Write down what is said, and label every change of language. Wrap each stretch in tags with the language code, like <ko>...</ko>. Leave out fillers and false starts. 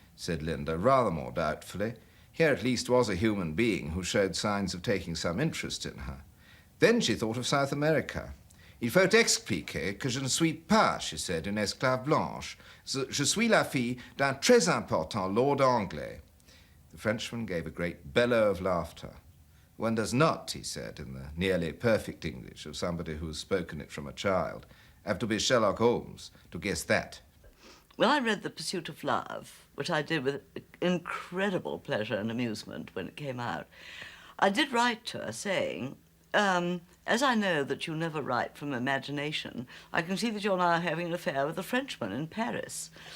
<en>Said Linda, rather more doubtfully. Here at least was a human being who showed signs of taking some interest in her. Then she thought of South America.</en> <fr>Il faut expliquer que je ne suis pas,</fr> <en>she said,</en> <fr>une esclave blanche. Je suis la fille d'un très important lord anglais.</fr> <en>The Frenchman gave a great bellow of laughter. One does not, he said, in the nearly perfect English of somebody who has spoken it from a child, have to be Sherlock Holmes to guess that. When I read The Pursuit of Love, which I did with incredible pleasure and amusement when it came out, I did write to her saying, as I know that you never write from imagination, I can see that you're now having an affair with a Frenchman in Paris.</en>